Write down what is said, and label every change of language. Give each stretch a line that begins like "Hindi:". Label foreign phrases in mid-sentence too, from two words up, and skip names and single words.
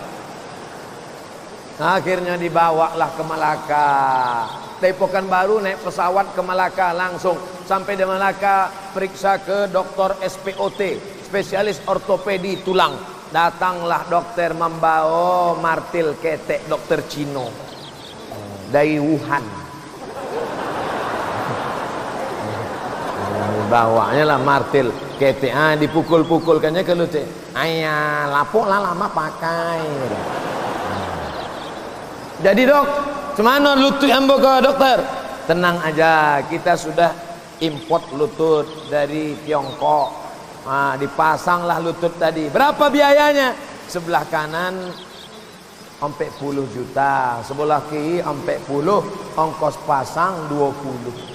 Indonesian: Akhirnya dibawalah ke Malaka. Dari Pekanbaru naik pesawat ke Malaka, langsung sampai di Malaka periksa ke dokter SPOT, spesialis ortopedi tulang. Datanglah dokter membawa martil ketek, dokter Cino dari Wuhan. Bawanya lah martil ketek, dipukul-pukulkannya ke lutut. Ayah, lapuk lah lama pakai. Jadi dok, cemana lutut ambo ke dokter? Tenang aja, kita sudah import lutut dari Tiongkok. Dipasanglah lutut tadi. Berapa biayanya? Sebelah kanan 40 juta, sebelah kiri 40, ongkos pasang 20.